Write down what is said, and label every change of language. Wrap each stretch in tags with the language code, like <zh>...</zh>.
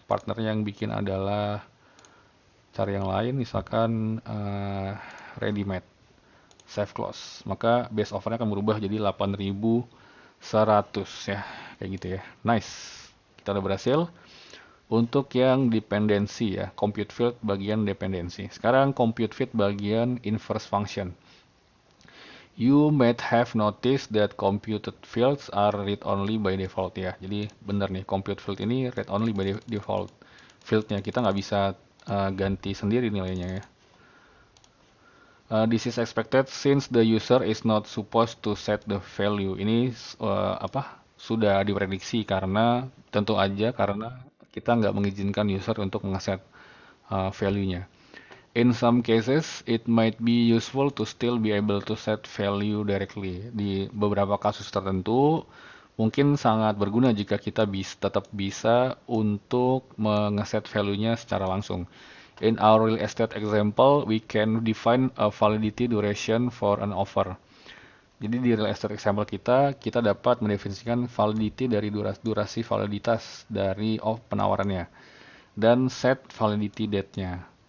<id>Partner yang bikin adalah cari yang lain, misalkan ready-made, save close. Maka base offernya akan berubah jadi 8.100 ya. Kayak gitu ya. Nice. Kita udah berhasil. Untuk yang dependensi ya, compute field bagian dependensi. Sekarang compute field bagian inverse function.</id> <en>You might have noticed that computed fields are read only by default ya.</en> <id>Jadi benar nih, compute field ini read only by default. Fieldnya kita nggak bisa ganti sendiri nilainya ya.</id> <en>This is expected since the user is not supposed to set the value.</en> <id>Ini sudah diprediksi karena tentu aja karena kita nggak mengizinkan user untuk ngeset value-nya.</id> <en>In some cases, it might be useful to still be able to set value directly.</en> <id>Di beberapa kasus tertentu, mungkin sangat berguna jika kita tetap bisa untuk mengeset value-nya secara langsung.</id> <en>In our real estate example, we can define a validity duration for an offer.</en> <id>Jadi di real estate example kita dapat mendefinisikan validity dari durasi validitas dari penawarannya dan set validity date-nya.</id>